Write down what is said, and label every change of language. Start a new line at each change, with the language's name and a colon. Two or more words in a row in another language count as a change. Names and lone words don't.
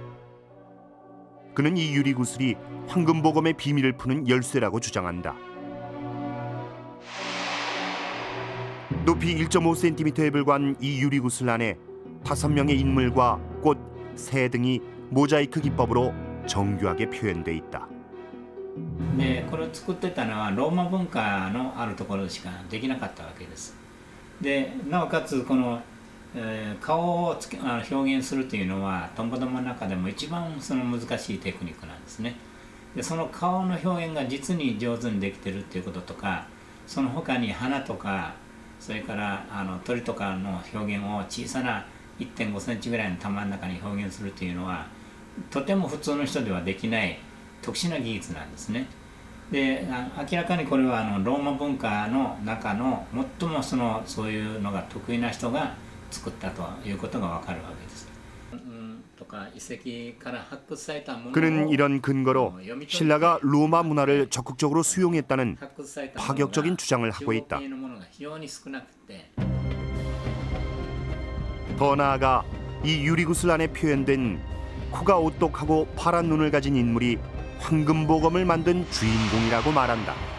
Korean: 그는 이 유리구슬이 황금보검의 비밀을 푸는 열쇠라고 주장한다. 높이 1.5cm에 불과한 이 유리구슬 안에 5명의 인물과 꽃, 새 등이 모자이크 기법으로 정교하게 표현돼 있다.
Japanese: でこれを作ってたのはローマ文化のあるところしかできなかったわけです。でなおかつこの顔を表現するというのはトンボ玉の中でも一番その難しいテクニックなんですね。でその顔の表現が実に上手にできてるっていうこととか、その他に花とかそれから鳥とかの表現を小さな 1.5 センチぐらいの玉の中に表現するというのはとても普通の人ではできない特殊な技術なんですね。で明らかにこれはローマ文化の中の最もそういうのが得意な人が
Korean: 그는 이런 근거로 신라가 로마 문화를 적극적으로 수용했다는 파격적인 주장을 하고 있다. 더 나아가 이 유리구슬 안에 표현된 코가 오똑하고 파란 눈을 가진 인물이 황금보검을 만든 주인공이라고 말한다.